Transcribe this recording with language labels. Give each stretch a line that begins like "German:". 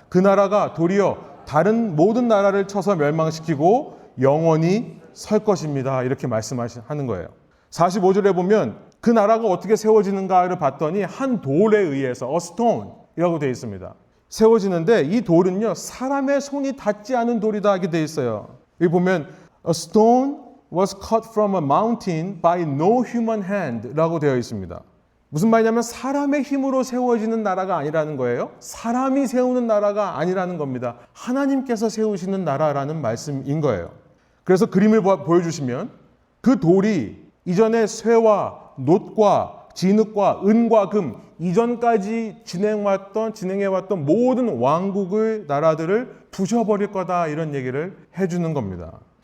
Korean: 그 나라가 도리어 다른 모든 나라를 쳐서 멸망시키고 영원히 설 것입니다. 이렇게 말씀하는 거예요. 45절에 보면 그 나라가 어떻게 세워지는가를 봤더니 한 돌에 의해서
English: a stone
Korean: 이라고 되어 있습니다. 세워지는데 이 돌은요 사람의 손이 닿지 않은 돌이다 하게 되어 있어요. 여기 보면
English: A stone was cut from a mountain by no human hand
Korean: 라고 되어 있습니다. 무슨 말이냐면 사람의 힘으로 세워지는 나라가 아니라는 거예요. 사람이 세우는 나라가 아니라는 겁니다. 하나님께서 세우시는 나라라는 말씀인 거예요. 그래서 그림을 보여주시면 그 돌이 이전에 쇠와 놋과 진흙과 은과 금 이전까지 진행해왔던 모든 왕국의 나라들을 부셔버릴 거다 이런 얘기를 해주는 겁니다.